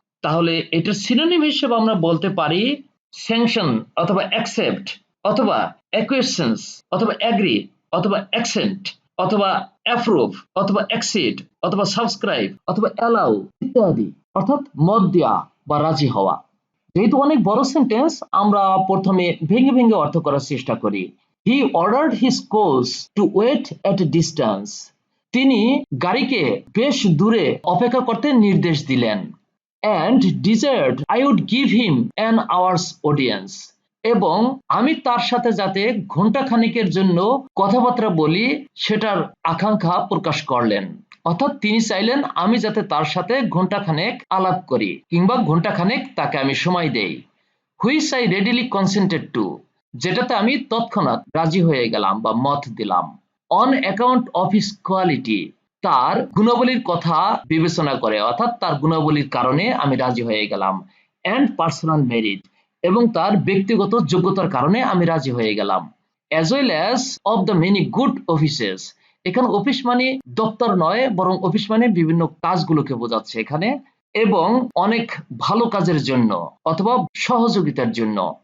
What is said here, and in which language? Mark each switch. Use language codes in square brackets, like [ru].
[bn] তাহলে এটার সিনোনিম হিসেবে আমরা বলতে পারি স্যাংশন অথবা অ্যাকসেপ্ট অথবা অ্যাকুয়েসেন্স অথবা অ্যাগ্রি অথবা অ্যাকসেন্ট অথবা অ্যাপ্রুভ অথবা অ্যাকসিড অথবা সাবস্ক্রাইব অথবা অ্যালাউ ইত্যাদি, অর্থাৎ মত দেয়া বা রাজি হওয়া। যেহেতু অনেক বড় সেন্টেন্স, আমরা প্রথমে ভেঙে ভেঙে অর্থ করার চেষ্টা করি। [en] He ordered his coach to wait at a distance. [bn] তিনি গাড়িকে বেশ দূরে অপেক্ষা করতে নির্দেশ দিলেন। [en] And desired I would give him an hour's audience. [bn] এবং আমি তার সাথে যাতে ঘন্টাখানেকের জন্য কথাবার্তা বলি সেটার আকাঙ্ক্ষা প্রকাশ করলেন। অর্থাৎ তিনি চাইলেন আমি যাতে তার সাথে ঘন্টাখানেক আলাপ করি কিংবা ঘন্টাখানেক তাকে আমি সময় দেই। [en] Which I readily consented to, [bn] যেটাতে আমি তৎক্ষণাৎ রাজি হয়ে গেলাম বা মত দিলাম। [en] On account of his quality, [bn] তার গুণাবলীর কথা বিবেচনা করে, অর্থাৎ তার গুণাবলীর কারণে আমি রাজি হয়ে গেলাম। [en] and personal merit, [bn] এবং তার ব্যক্তিগত যোগ্যতার কারণে আমি রাজি হয়ে গেলাম। [en] as well as of the many good offices, [bn] এখানে অফিস মানে দপ্তর নয়, বরং অফিস মানে বিভিন্ন কাজগুলোকে বোঝাচ্ছে এখানে, এবং অনেক ভালো কাজের জন্য অথবা সহযোগিতার জন্য।